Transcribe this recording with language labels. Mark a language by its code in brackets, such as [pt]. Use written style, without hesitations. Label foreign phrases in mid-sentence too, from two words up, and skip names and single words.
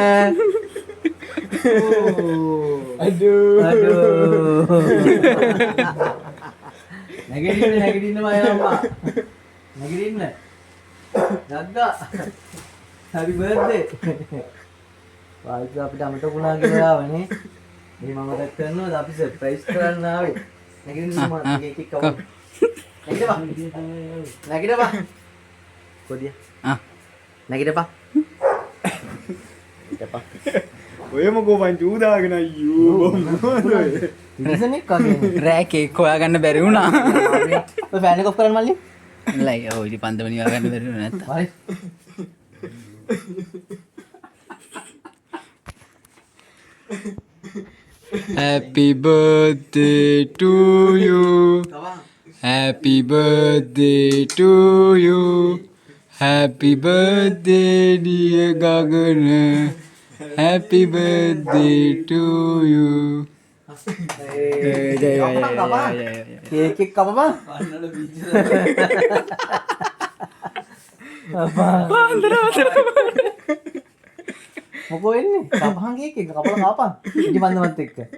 [en] aduh Nagirin na maya ma. Nagirin na. Gagga. Happy birthday. [si] Baik අපිට අමතක වුණා කියලා ආවනේ. මේ මම මතක් කරනවා අපි සර්ප්‍රයිස් කරන්න ආවේ. නැගිටින්න මම කේක් එක කවුද? නැගිටපන්. කොදිය? ආ නැගිටපන්. ඔය මොකෝ පංචු දාගෙන අයියෝ තිරිසනෙක් වගේ. රෑ කේක් හොයාගන්න බැරි වුණා ඔය ෆෑන් එක ඔෆ් කරන්න මල්ලි. ලයි ඔය ඉතින් පන්දම නිවා ගන්න බැරි වුණා නැත්නම් හරි. [en] Happy birthday to you. Happy birthday to you. Happy birthday dear Gagana. Happy birthday to you. [si] කේක් එක කපපන්. මොකෝ වෙන්නේ? කපහන් කේක් එක කපලා කපන්. ඉටි බන්දමත් එක්ක.